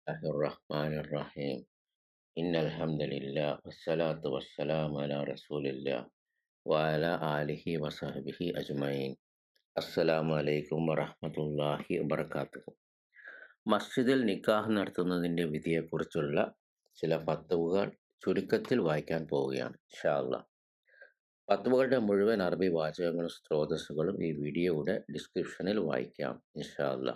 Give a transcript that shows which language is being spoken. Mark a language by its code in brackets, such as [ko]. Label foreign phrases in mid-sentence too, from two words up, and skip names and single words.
[ar] الله الرحمن الرحيم إن الحمد لله والصلاة والسلام على رسول الله وعلى آله وصحبه أجمعين. السلام عليكم ورحمة الله وبركاته. [ml] മസ്ജിദിൽ നിക്കാഹ് നടത്തുന്നതിൻ്റെ വിധിയെക്കുറിച്ചുള്ള ചില ഫത്വകൾ ചുരുക്കത്തിൽ വായിക്കാൻ പോവുകയാണ് [ar] إن شاء الله. [ml] ഫത്വകളുടെ മുഴുവൻ അറബി വാചകങ്ങളും സ്രോതസ്സുകളും ഈ വീഡിയോയുടെ ഡിസ്ക്രിപ്ഷനിൽ വായിക്കാം [ar] إن شاء الله.